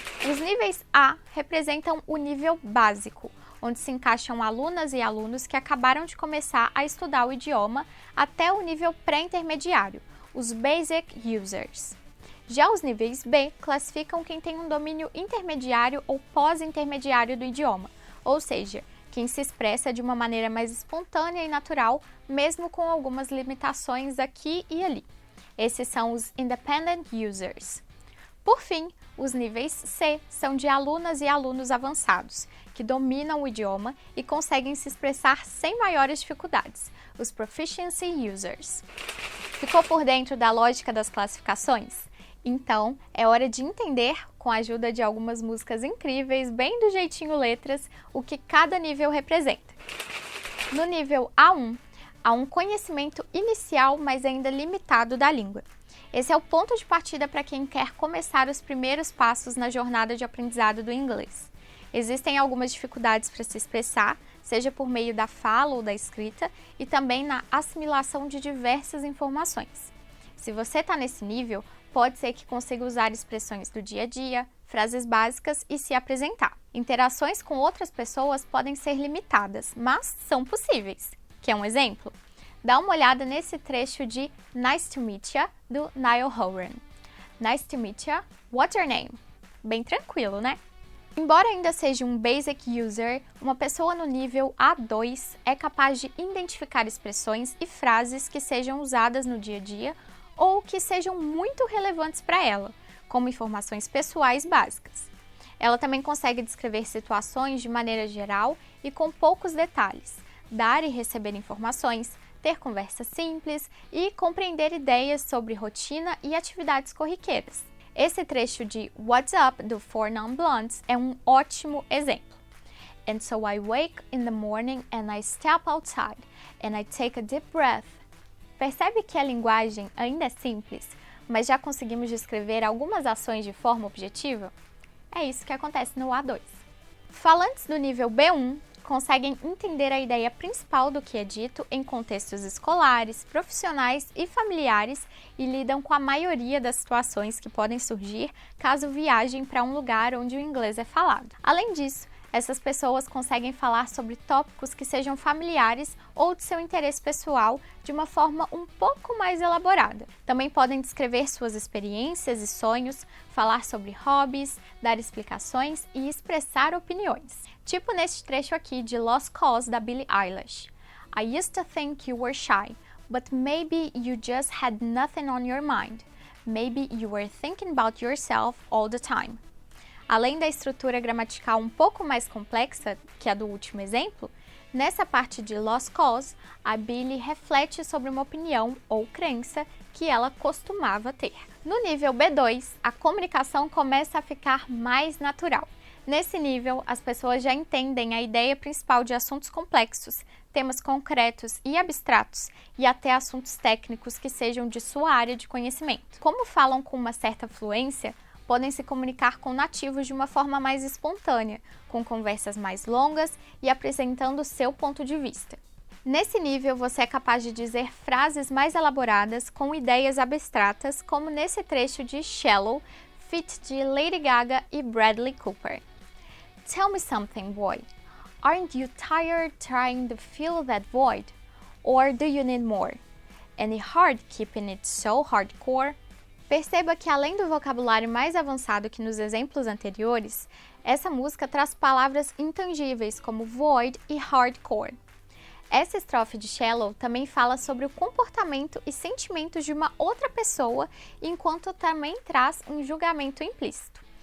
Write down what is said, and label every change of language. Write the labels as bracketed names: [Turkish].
[Portuguese] Os níveis A representam o nível básico, onde se encaixam alunas e alunos que acabaram de começar a estudar o idioma, até o nível pré-intermediário, os Basic Users. Já os níveis B classificam quem tem um domínio intermediário ou pós-intermediário do idioma, ou seja, quem se expressa de uma maneira mais espontânea e natural, mesmo com algumas limitações aqui e ali. Esses são os Independent Users. Por fim, os níveis C são de alunas e alunos avançados, que dominam o idioma e conseguem se expressar sem maiores dificuldades, os Proficiency Users. Ficou por dentro da lógica das classificações? Então, é hora de entender, com a ajuda de algumas músicas incríveis, bem do jeitinho letras, o que cada nível representa. No nível A1, há um conhecimento inicial, mas ainda limitado da língua. Esse é o ponto de partida para quem quer começar os primeiros passos na jornada de aprendizado do inglês. Existem algumas dificuldades para se expressar, seja por meio da fala ou da escrita, e também na assimilação de diversas informações. Se você está nesse nível, pode ser que consiga usar expressões do dia a dia, frases básicas e se apresentar. Interações com outras pessoas podem ser limitadas, mas são possíveis. Quer um exemplo? Dá uma olhada nesse trecho de Nice to Meet Ya, do Niall Horan. [English] Nice to meet ya, what's your name? [Portuguese] Bem tranquilo, né? Embora ainda seja um Basic User, uma pessoa no nível A2 é capaz de identificar expressões e frases que sejam usadas no dia a dia ou que sejam muito relevantes para ela, como informações pessoais básicas. Ela também consegue descrever situações de maneira geral e com poucos detalhes, dar e receber informações, ter conversas simples e compreender ideias sobre rotina e atividades corriqueiras. Esse trecho de What's Up, do Four Non Blondes, é um ótimo exemplo. [English] And so I wake in the morning and I step outside and I take a deep breath [Portuguese] Percebe que a linguagem ainda é simples, mas já conseguimos descrever algumas ações de forma objetiva? É isso que acontece no A2. Falantes do nível B1 conseguem entender a ideia principal do que é dito em contextos escolares, profissionais e familiares e lidam com a maioria das situações que podem surgir caso viajem para um lugar onde o inglês é falado. Além disso, essas pessoas conseguem falar sobre tópicos que sejam familiares ou de seu interesse pessoal de uma forma um pouco mais elaborada. Também podem descrever suas experiências e sonhos, falar sobre hobbies, dar explicações e expressar opiniões. Tipo neste trecho aqui de Lost Cause da Billie Eilish. [English] I used to think you were shy, but maybe you just had nothing on your mind. Maybe you were thinking about yourself all the time. [Portuguese] Além da estrutura gramatical um pouco mais complexa que a do último exemplo, nessa parte de Lost Cause, a Billie reflete sobre uma opinião ou crença que ela costumava ter. No nível B2, a comunicação começa a ficar mais natural. Nesse nível, as pessoas já entendem a ideia principal de assuntos complexos, temas concretos e abstratos, e até assuntos técnicos que sejam de sua área de conhecimento. Como falam com uma certa fluência, podem se comunicar com nativos de uma forma mais espontânea, com conversas mais longas e apresentando seu ponto de vista. Nesse nível, você é capaz de dizer frases mais elaboradas com ideias abstratas, como nesse trecho de Shallow, feat. De Lady Gaga e Bradley Cooper. [English] Tell me something, boy. Aren't you tired trying to fill that void? Or do you need more? Any hard keeping it so hardcore? [Portuguese] Perceba que, além do vocabulário mais avançado que nos exemplos anteriores, essa música traz palavras intangíveis como void e hardcore. Essa estrofe de Shallow também fala sobre o comportamento e sentimentos de uma outra pessoa, enquanto também traz um julgamento implícito.